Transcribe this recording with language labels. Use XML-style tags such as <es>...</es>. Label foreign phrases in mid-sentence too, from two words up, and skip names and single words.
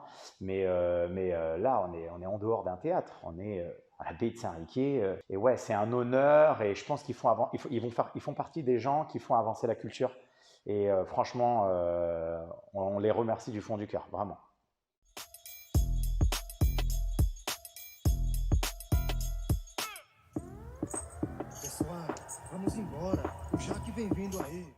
<fr>Mais là, on est en dehors d'un théâtre. On est à l'abbaye de Saint-Riquier. Et ouais, c'est un honneur. Et je pense ils font partie des gens qui font avancer la culture. Et franchement, on les remercie du fond du cœur, vraiment.</fr> <pt>Pessoal, vamos embora. O Jaque vem vindo aí.</pt>